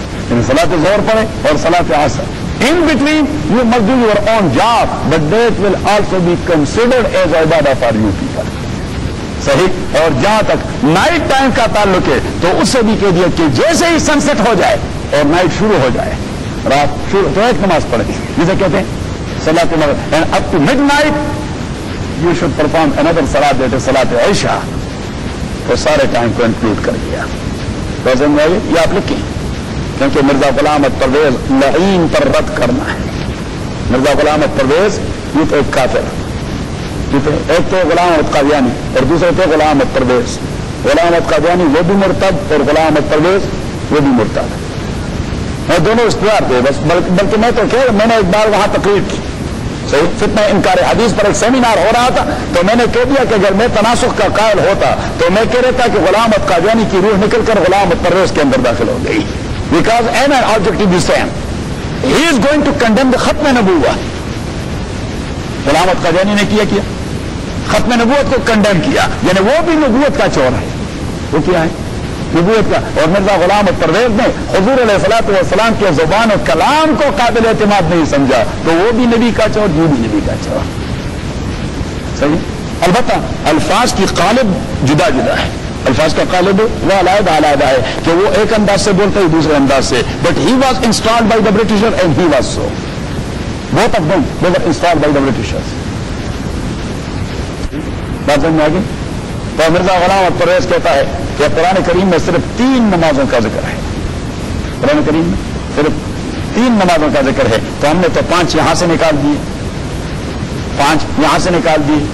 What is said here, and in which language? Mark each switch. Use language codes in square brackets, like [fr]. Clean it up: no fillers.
[ur] یعنی صلاۃ ظہر پڑھے اور صلاۃ عصر۔ [en] In between you must do your own job, but that will also be considered as ibadah for you people۔ [ur] صحیح، اور جہاں تک نائٹ ٹائم کا تعلق ہے تو اس سے بھی کہہ دیا کہ جیسے ہی سن سیٹ ہو جائے اور نائٹ شروع ہو جائے، رات شروع تو ایک نماز پڑھے، جسے کہتے ہیں صلاۃ المغرب، [en] And up to midnight you should perform another salat, that is salat Isha. [ur] تو سارے ٹائم کو انکلوڈ کر دیا. یہ آپ لکھیں کیونکہ مرزا غلام احمد پرویز لعین پر رد کرنا ہے. مرزا غلام احمد پرویز یہ تو ایک کافر، ایک تو غلام احمد قادیانی اور دوسرے تھے غلام احمد پرویز. غلام احمد قادیانی وہ بھی مرتد اور غلام احمد پرویز وہ بھی مرتد. میں دونوں اختیار تھے بس، بلکہ میں تو کہہ میں نے ایک بار وہاں تقریر کی صحیح فتنہ انکار حدیث پر ایک سیمینار ہو رہا تھا، تو میں نے کہہ دیا کہ اگر میں تناسخ کا قائل ہوتا تو میں کہہ رہتا کہ غلام احمد قادیانی کی روح نکل کر غلام احمد پرویز کے اندر داخل ہو گئی. [en] Because an end objective the same. He is going to condemn the ختم نبوت. [ur] غلام احمد قادیانی نے کیا ختم نبوت کو کنڈیم کیا، یعنی وہ بھی نبوت کا چور ہے. وہ کیا ہے؟ نبوت کا. اور مرزا غلام احمد پرویز نے حضور علیہ الصلوۃ والسلام کے زبان و کلام کو قابل اعتماد نہیں سمجھا، تو وہ بھی نبی کا چور، یہ بھی نبی کا چور. صحیح. البتہ الفاظ کی قالب جدا جدا ہے، الفاظ کا قالب وہ علیحدہ علیحدہ ہے کہ وہ ایک انداز سے بولتا ہے دوسرے انداز سے. [en] But he was installed by the Britishers and he was so. Both of them they were installed by the Britishers. [ur] بات سمجھ میں آ گئی؟ تو مرزا غلام احمد پرویز کہتا ہے کہ قرآن کریم میں صرف 3 نمازوں کا ذکر ہے. قرآن کریم میں صرف 3 نمازوں کا ذکر ہے، تو ہم نے تو 5 یہاں سے نکال دیے، 5 یہاں سے نکال دیے.